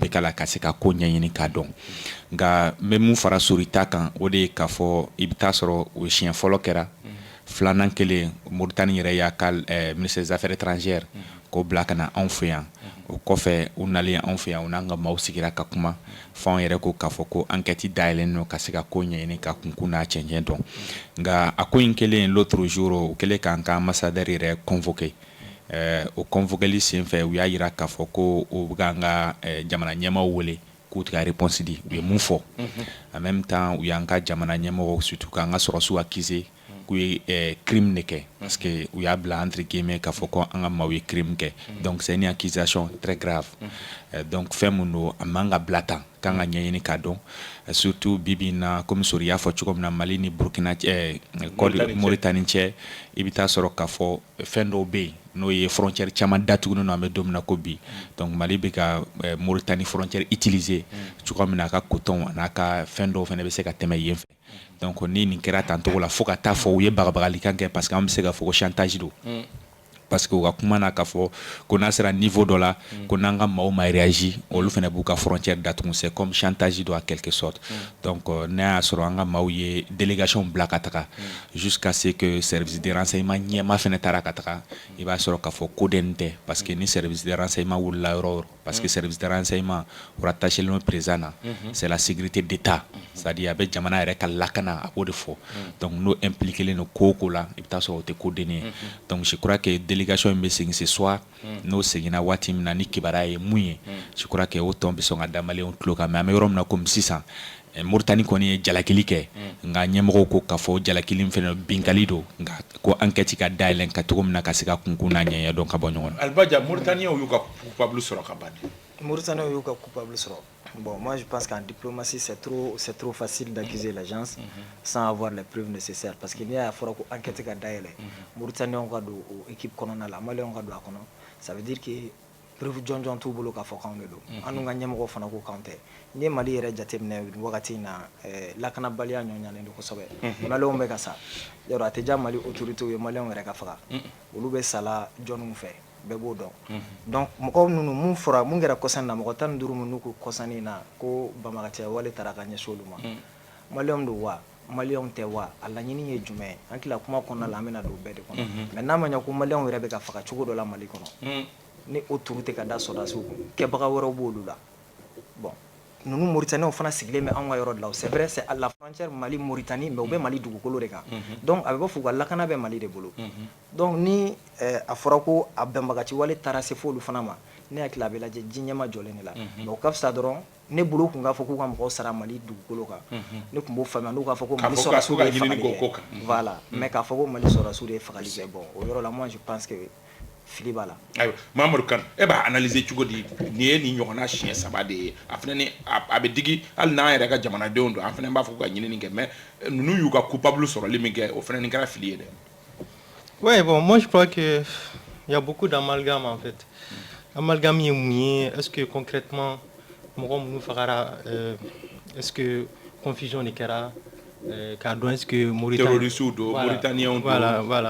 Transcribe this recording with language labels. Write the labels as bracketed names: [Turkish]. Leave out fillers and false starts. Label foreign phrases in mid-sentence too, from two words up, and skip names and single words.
[Bambara] bɛ k'a la ka se ka ko ɲɛɲini k'a dɔn nka n bɛ mun fara Sori ta kan o de ye k'a fɔ i bɛ taa sɔrɔ o siɲɛ fɔlɔ kɛra filanan kelen Mauritanie yɛrɛ y'a ka [French] ministre des affaires étrangères [Bambara] k'o bila ka na anw fɛ yan o kɔfɛ u nalen anw fɛ yan u n'an ka maaw sigira ka kuma f'anw yɛrɛ ko k'a fɔ ko enquête dayɛlɛnnen don ka se ka ko ɲɛɲini ka kunkun n'a cɛncɛn dɔn nka a ko in kɛlen [French] l'autre jour [Bambara] o kɛlen k'an ka ambassadeur yɛrɛ convoqué o convoqueli sen fɛ u y'a jira k'a fɔ ko o bɛ k'an ka jamana ɲɛmaaw wele k'u tɛ ka réponse di u ye mun fɔ [French] en même temps [Bambara] u y'an ka jamana ɲɛmɔgɔw surtout k'an ka sɔrɔsiw accusé k'u ye crime de kɛ [French] parce que [Bambara] u y'a bila [French] entre guillemets [Bambara] k'a fɔ ko an ka maaw ye crime kɛ [French] donc c'est une accusation très grave donc [Bambara] fɛn mun don a man ka bila tan k'an ka ɲɛɲini k'a dɔn surtout bibi in na comme Sori y'a fɔ cogo min na Mali ni Burkina Mauritanie cɛ i bɛ taa sɔrɔ k'a fɔ fɛn dɔw bɛ yen n'o ye frontière caman datugunen don an bɛ don min na ko bi donc Mali bɛ ka Mauritanie [French] frontière utiliser [Bambara] cogo min na a ka coton a n'a ka fɛn dɔw fana bɛ se ka tɛmɛ yen fɛ donc ni nin kɛra tan togo la fo ka taa fɔ u ye bagabagalikan kɛ [French] parce que [Bambara] an bɛ se ka fɔ ko chantage don [French] parce que [Bambara] u ka kuma na k'a fɔ ko n'a sera niveau dɔ la ko n'an ka maaw ma réagi olu fana b'u ka frontière datugu [French] c'est comme chantage [Bambara] don [French] en quelque sorte donc [Bambara] n'a y'a sɔrɔ an ka maaw ye délégation bila ka taga [French] jusqu'à ce que service de renseignement [Bambara] ɲɛma fana taara ka taga i b'a sɔrɔ k'a fɔ ko den tɛ [French] parce que [Bambara] ni [French] service de renseignement [Bambara] wulila yɔrɔ o yɔrɔ [French] parce que service de renseignement rattaché [Bambara] len président na [French] c'est la sécurité d'état c'est-à-dire [Bambara] a bɛ jamana yɛrɛ ka lakana a b'o de fɔ donc n'o impliqué len don ko o ko la i bɛ taa sɔrɔ o tɛ ko den ye [French] donc je crois que délégation [Bambara] in bɛ segin [French] ce soir [Bambara] n'o seginna waati min na ni kibaruya ye mun ye [French] je crois que [Bambara] o tɔn bɛ sɔn ka da maliyɛnw tulo kan mais an bɛ yɔrɔ min na komi sisan Mauritanie kɔni ye jalakili kɛ nka ɲɛmɔgɔw ko k'a fɔ jalakili in fana binkali don nka ko enquête ka dayɛlɛn ka cogo min na ka se ka kunkun n'a ɲɛɲɛ dɔn ka bɔ ɲɔgɔn na. Albaja Mauritaniens y'u ka coupable sɔrɔ ka ban. Mauritaniens y'u ka coupable sɔrɔ. [French] Bon, moi je pense qu'en diplomatie c'est trop facile d'accuser l'agence sans avoir les preuves nécessaires parce qu'il y a [Bambara] fɔra ko enquête ka dayɛlɛn Mauritaniens ka don équipe kɔnɔna la Maliens ka don a kɔnɔ [French] ça veut dire que preuve [Bambara] jɔnjɔn t'u bolo k'a fɔ k'anw de don an n'u ka ɲɛmɔgɔw fana ko k'anw tɛ n'i ye Mali yɛrɛ jateminɛ wagati in na lakanabaliya ɲɔɲalen don kosɛbɛ maliyɛnw bɛ ka sa yɔrɔ a tɛ diya Mali autorités ye maliyɛnw yɛrɛ ka faga olu bɛ sala jɔnniw fɛ bɛɛ b'o dɔn donc mɔgɔw ninnu mun kɛra kɔsanni na mɔgɔ 15 minnu ko kɔsanni na ko banbagacɛ wale taara ka ɲɛsin olu ma maliyɛnw don wa maliyɛnw tɛ wa a laɲini ye jumɛn ye an tila kuma kɔnɔna la an bɛna don bɛɛ de kɔnɔ mais n'a ma ɲɛ ko maliyɛnw yɛrɛ bɛ ka faga cogo dɔ la Mali kɔnɔ ni o turu tɛ ka da sɔrɔdasiw kun kɛbaga wɛrɛw b'olu la bon ninnu Mauritaniens fana sigilen bɛ anw ka yɔrɔ de la [French] c'est vrai c'est à la frontière Mali Mauritanie mais [Bambara] u bɛ Mali dugukolo de kan donc a bɛ bɔ f'u ka lakana bɛ Mali de bolo donc ni a fɔra ko a bɛnbagaci wale taara se f'olu fana ma ne hakili a bɛ lajɛ ji ɲɛma jɔlen de la mais o ka fisa dɔrɔn ne bolo kun k'a fɔ k'u ka mɔgɔw sara Mali dugukolo kan ne kun b'o faamuya n'u k'a fɔ ko Mali sɔrɔdasiw de ye fagali kɛ voilà mais k'a fɔ ko Mali sɔrɔdasiw de ye fagali kɛ bon o yɔrɔ la [French] moi je pense que [Bambara] fili b'a la ayiwa Mamadou Kane e b'a analyser cogo di nin ye nin ɲɔgɔnna siɲɛ 3 de ye a fana ni a bɛ digi hali n'an yɛrɛ ka jamanadenw don an fana b'a fɔ ko ka ɲinini kɛ mais ninnu y'u ka coupable sɔrɔli min kɛ o fana nin kɛra fili ye dɛ. [French] Ouais, bon, moi je crois qu'il y a beaucoup d'amalgame en fait. Amalgame est mouillé. Est-ce que concrètement, est-ce que confusion n'est qu'à est-ce que Mauritanie. Terroristes ou Mauritaniens. Voilà.